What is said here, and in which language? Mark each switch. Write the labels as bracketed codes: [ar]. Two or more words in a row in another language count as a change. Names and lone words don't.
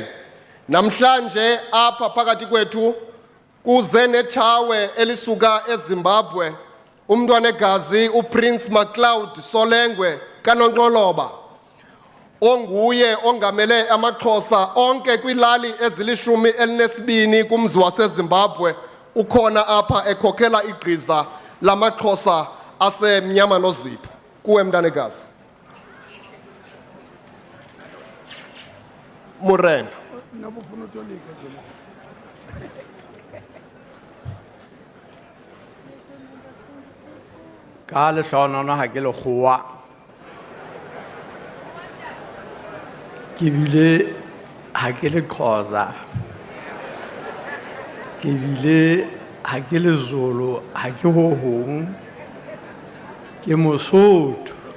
[xh] Namhlanje apha phakathi kwethu kuze nechawe elisuka eZimbabwe umntwanegazi uPrince MacLeod Solengwe kaNonqoloba onguye ongamele AmaXhosa onke kwilali ezili-12 kumzi waseZimbabwe ukhona apha ekhokhela igqiza lamaXhosa asemnyama nozipho. Kuwe mntanegazi. [st] Morena. Ka lehlohonolo ha ke lekgowa ke bile ha ke leXhosa ke bile ha ke leZulu ha ke ho hong ke Mosotho